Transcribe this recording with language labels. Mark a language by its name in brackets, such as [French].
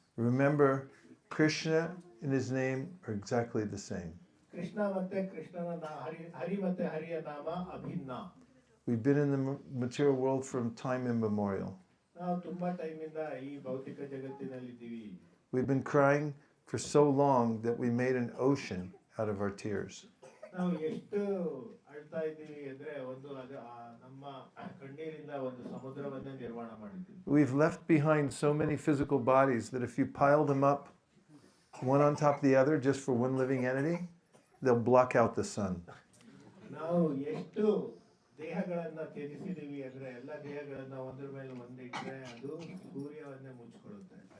[English] Remember, Krishna and his name are exactly the same. [Kannada] Krishna ಮತ್ತೆ ಕೃಷ್ಣನ ಹರಿ ಮತ್ತೆ ಹರಿಯ ನಾಮ ಅಭಿನ್ನ. [English] We've been in the material world from time immemorial. [Kannada] ನಾವು ತುಂಬಾ ಟೈಮಿಂದ ಈ ಭೌತಿಕ ಜಗತ್ತಿನಲ್ಲಿದ್ದೀವಿ. [English] We've been crying for so long that we made an ocean out of our tears. [Kannada] ನಾವು ಎಷ್ಟು ಅಳ್ತಾ ಇದ್ದೀವಿ ಅಂದ್ರೆ ಒಂದು ನಮ್ಮ ಕಣ್ಣೀರಿಂದ ಒಂದು ಸಮುದ್ರವನ್ನೇ ನಿರ್ಮಾಣ ಮಾಡಿದ್ದೀವಿ. [English] We've left behind so many physical bodies that if you pile them up one on top of the other just for one living entity, they'll block out the sun. [Kannada] ನಾವು ಎಷ್ಟು ದೇಹಗಳನ್ನ ತ್ಯಜಿಸಿದೀವಿ ಅಂದ್ರೆ ಎಲ್ಲ ದೇಹಗಳನ್ನ ಒಂದ್ರ ಮೇಲೆ ಒಂದಿಟ್ರೆ ಅದು ಸೂರ್ಯವನ್ನೇ ಮುಚ್ಚಿಕೊಳ್ಳುತ್ತೆ.